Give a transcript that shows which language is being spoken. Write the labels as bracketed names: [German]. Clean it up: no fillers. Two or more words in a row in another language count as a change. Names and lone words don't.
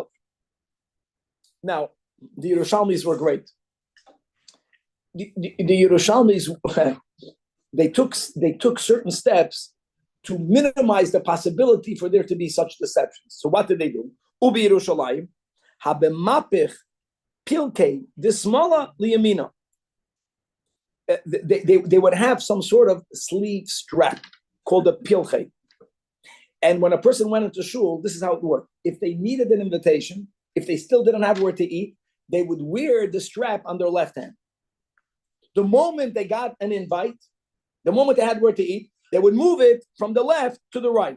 [English] Now, the Yerushalmis were great. The Yerushalmis, they took certain steps to minimize the possibility for there to be such deceptions. So what did they do? [Aramaic] ובירושלים, הוו מפכי פילכי דשמאלא לימינא. [English] They would have some sort of sleeve strap called a pilkei. And when a person went into shul, this is how it worked. If they needed an invitation, if they still didn't have where to eat, they would wear the strap on their left hand. The moment they got an invite, the moment they had where to eat, they would move it from the left to the right.